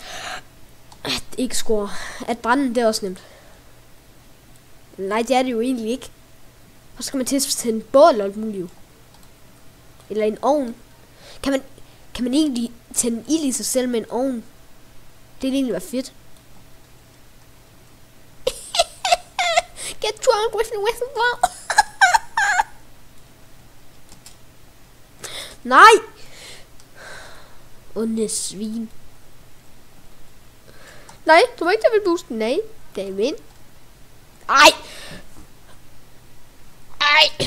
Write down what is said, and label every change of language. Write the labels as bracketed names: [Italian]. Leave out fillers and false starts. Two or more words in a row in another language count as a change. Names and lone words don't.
[Danish] At ikke score. At brænde, det er også nemt. Nej, det er det jo egentlig ikke. Og så skal man til at tænde bål eller alt muligt. Eller en ovn. Kan man egentlig tænde ild i sig selv med en ovn? Det ville egentlig være fedt. [English] Get drunk with the whistle. [Danish] Nej! Onde svin. Nej, du må ikke tage boosten. Nej, det er min. Ej! Ej!